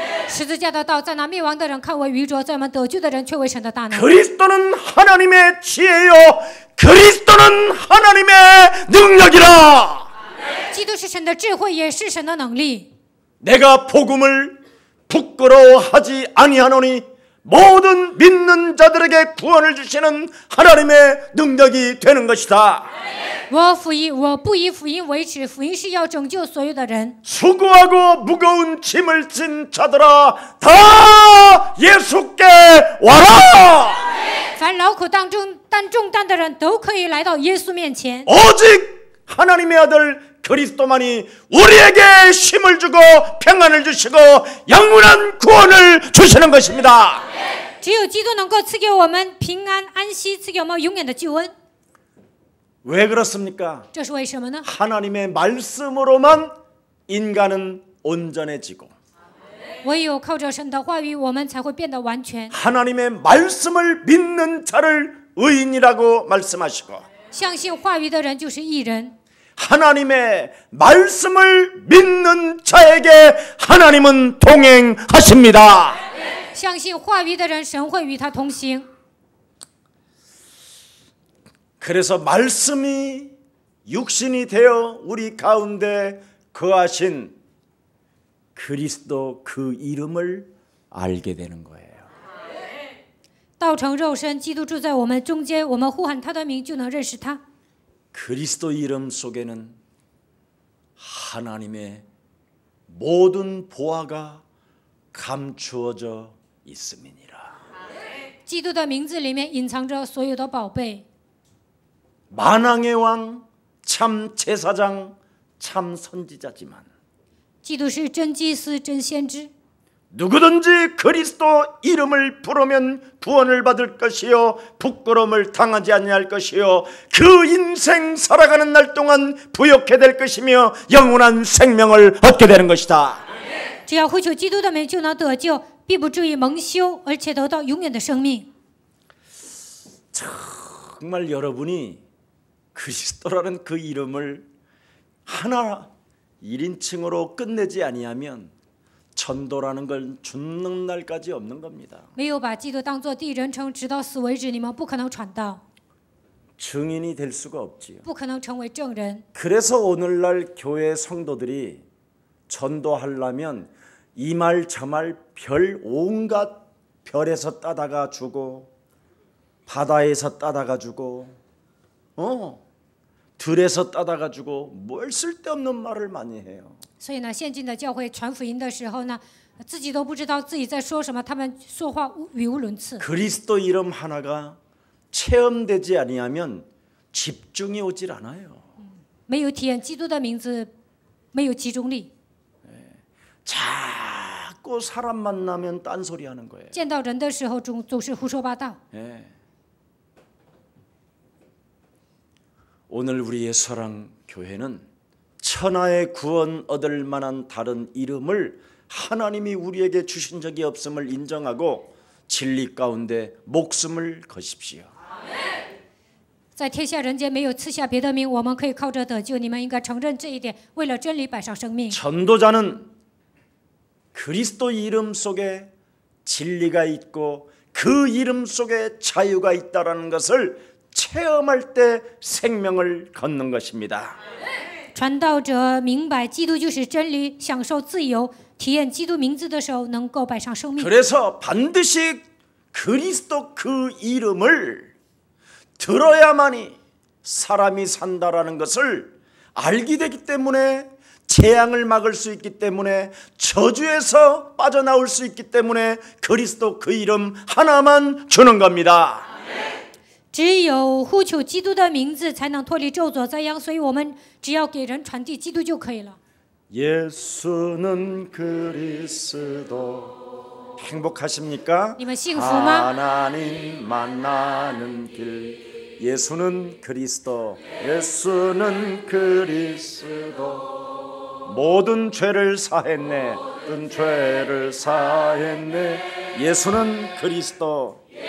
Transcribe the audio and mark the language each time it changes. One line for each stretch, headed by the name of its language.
Chinese: 十字架的道在那灭亡的人看为愚拙，在我们得救的人却为神的大能。
Korean: 그리스도는 하나님의 지혜요 그리스도는 하나님의 능력이라.
Chinese: 基督是神的智慧，也是神的能力。
Korean: 내가 복음을 부끄러워하지 아니하노니 모든 믿는 자들에게 구원을 주시는 하나님의 능력이 되는 것이다.
Chinese: 我不以福音为耻，福音是要拯救所有的人。
Korean: 수고하고 무거운 짐을 진 자들아 다 예수께 와라.
Chinese: 凡劳苦担重担的人都可以来到耶稣面前。
Korean: 오직 하나님의 아들 그리스도만이 우리에게 힘을 주고 평안을 주시고 영원한 구원을 주시는 것입니다.
Chinese: 只有基督能够赐给我们平安安息，赐给我们永远的救恩。
Korean: 왜 그렇습니까?
Chinese: 这是为什么呢？
Korean: 하나님의 말씀으로만 인간은 온전해지고
Chinese: 唯有靠着神的话语，我们才会变得完全。
Korean: 하나님의 말씀을 믿는 자를 의인이라고 말씀하시고
Chinese: 相信话语的人就是义人。
Korean: 하나님의 말씀을 믿는 자에게 하나님은 동행하십니다.
Chinese: 相信话语的人，神会与他同行。
Korean: 그래서 말씀이 육신이 되어 우리 가운데 거하신 그리스도 그 이름을 알게 되는 거예요.
Chinese: 道成肉身，基督住在我们中间，我们呼喊他的名，就能认识他。
Korean: 그리스도 이름 속에는 하나님의 모든 보화가 감추어져 있음이니라.
Chinese: 基督的名字里面隐藏着所有的宝贝。
Korean: 만왕의 왕, 참 제사장, 참 선지자지만
Chinese: 基督是真祭司、真先知。
Korean: 누구든지 그리스도 이름을 부르면 구원을 받을 것이요 부끄러움을 당하지 아니할 것이요 그 인생 살아가는 날 동안 부욕해 될 것이며 영원한 생명을 얻게 되는 것이다.
Chinese: 只要呼求基督的名，就能得救，必不至于蒙羞，而且得到永远的生命。
Korean: 정말 여러분이 그리스도라는 그 이름을 하나 1인칭으로 끝내지 아니하면 전도라는 건 죽는 날까지 없는 겁니다.
Chinese: 没有把基督当作第一人称，直到死为止，你们不可能传道，
Korean: 증인이 될 수가 없지요.
Chinese: 不可能成为证人。
Korean: 그래서 오늘날 교회 성도들이 전도하려면 이 말 저 말 별 온갖 별에서 따다가 주고 바다에서 따다가 주고 들에서 따다가 주고 뭘 쓸데없는 말을 많이 해요.
Chinese: 所以呢，现今的教会传福音的时候呢，自己都不知道自己在说什么，他们说话语无伦次。
Korean: 그리스도 이름 하나가 체험되지 아니하면 집중이 오질 않아요.
Chinese: 没有体验基督的名字，没有集中力。
Korean: 자꾸 사람 만나면 딴소리 하는 거예요.
Chinese: 见到人的时候，总是胡说八道。
Korean: 오늘 우리의 사랑교회는 천하의 구원 얻을 만한 다른 이름을 하나님이 우리에게 주신 적이 없음을 인정하고 진리 가운데 목숨을 거십시오.
Chinese: 在天下人间没有赐下别的名，我们可以靠着得救。你们应该承认这一点，为了真理摆上生命。
Korean: 전도자는 그리스도 이름 속에 진리가 있고 그 이름 속에 자유가 있다라는 것을 체험할 때 생명을 걷는 것입니다.
Chinese: 传道者明白基督就是真理，享受自由，体验基督名字的时候，能够摆上生命。
Korean: 그래서 반드시 그리스도 그 이름을 들어야만이 사람이 산다라는 것을 알게 되기 때문에 재앙을 막을 수 있기 때문에 저주에서 빠져나올 수 있기 때문에 그리스도 그 이름 하나만 주는 겁니다.
Chinese: 只有呼求基督的名字，才能脱离咒诅灾殃。所以我们只要给人传递基督就可以了。
Korean: 예수는 그리스도 행복하십니까?
Chinese: 你们幸福吗？
Korean: 하나님 만나는 길 예수는 그리스도 예수는 그리스도 모든 죄를 사했네 모든 죄를 사했네 예수는 그리스도